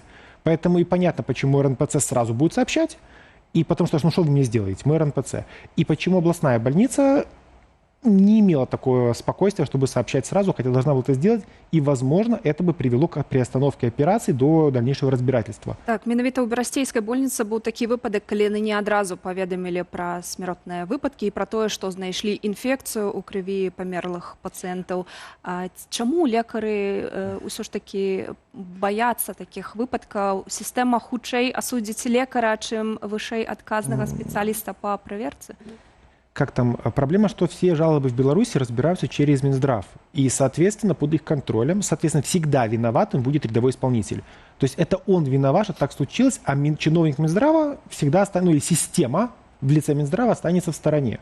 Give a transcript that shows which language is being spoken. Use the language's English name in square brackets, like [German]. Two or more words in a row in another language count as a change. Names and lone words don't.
[Russian] Поэтому и понятно, почему РНПЦ сразу будет сообщать, и потому что, ну что вы мне сделаете, мы РНПЦ. И почему областная больница не имела такого спокойствия, чтобы сообщать сразу, хотя должна была это сделать, и, возможно, это бы привело к приостановке операции до дальнейшего разбирательства. [Belarusian] Так, менавіта ў берасцейскай больніцы быў такі выпадак, калі яны не адразу паведамілі пра смяротныя выпадкі і пра тое, што знайшлі інфекцыю ў крыві памерлых пацыентаў. Чаму лекары ўсё ж такі баяцца такіх выпадкаў? Сістэма хутчэй асудзіць лекара, чым вышэй адказнага спецыяліста па праверцы? [Russian] Как там, проблема, что все жалобы в Беларуси разбираются через Минздрав. И, соответственно, под их контролем, соответственно, всегда виноватым будет рядовой исполнитель. То есть это он виноват, что так случилось, а чиновник Минздрава всегда останется, или система в лице Минздрава останется в стороне.